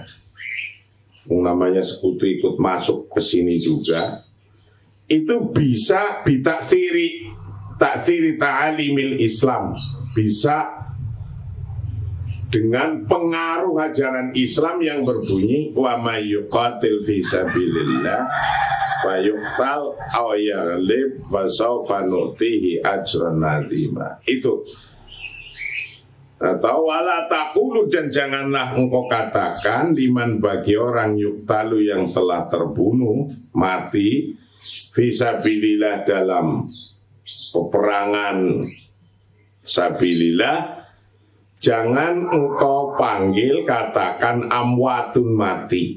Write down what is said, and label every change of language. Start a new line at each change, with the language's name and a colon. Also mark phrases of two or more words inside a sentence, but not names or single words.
Indonesian: Namanya sekutu ikut masuk ke sini juga. Itu bisa
Arabic: بتكفير تعاليم الإسلام,
Indonesian: bisa dengan pengaruh ajaran Islam yang berbunyi
Arabic: ومن يقاتل في سبيل الله فيقتل أو يغلب فسوف نؤتيه أجرا عظيما.
Indonesian: Itu. Atau
Arabic: ولا تقولوا,
Indonesian: dan janganlah engkau katakan liman, bagi orang yuqtalu yang telah terbunuh mati fisabilillah dalam peperangan sabilillah, jangan engkau panggil, katakan amwatun, mati.